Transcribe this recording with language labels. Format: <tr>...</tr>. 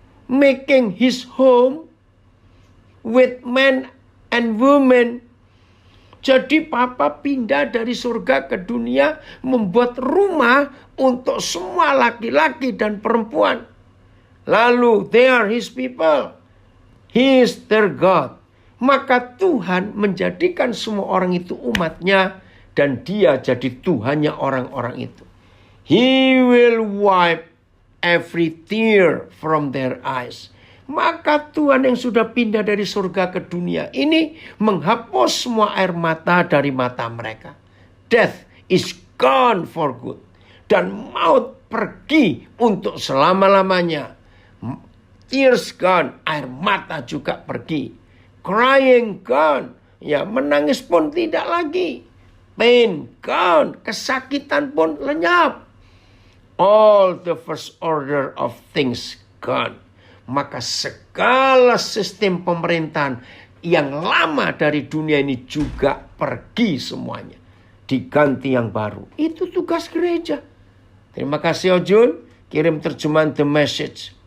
<en>Making his home with men and women.</en> <id>Jadi Papa pindah dari surga ke dunia, membuat rumah untuk semua laki-laki dan perempuan.</id> <en>Lalu they are his people. He is their God.</en> <id>Maka Tuhan menjadikan semua orang itu umatnya, dan dia jadi Tuhannya orang-orang itu.</id> <en>He will wipe every tear from their eyes.</en> <id>Maka Tuhan yang sudah pindah dari surga ke dunia ini menghapus semua air mata dari mata mereka.</id> <en>Death is gone for good.</en> <id>Dan maut pergi untuk selama-lamanya.</id> <en>Tears gone,</en> <id>air mata juga pergi.</id> <en>Crying gone,</en> <id>ya menangis pun tidak lagi.</id> <en>Pain gone,</en> <id>kesakitan pun lenyap.</id> <en>All the first order of things gone.</en> <id>Maka segala sistem pemerintahan yang lama dari dunia ini juga pergi semuanya. Diganti yang baru. Itu tugas gereja. Terima kasih Ojun. Kirim terjemahan The Message.</id>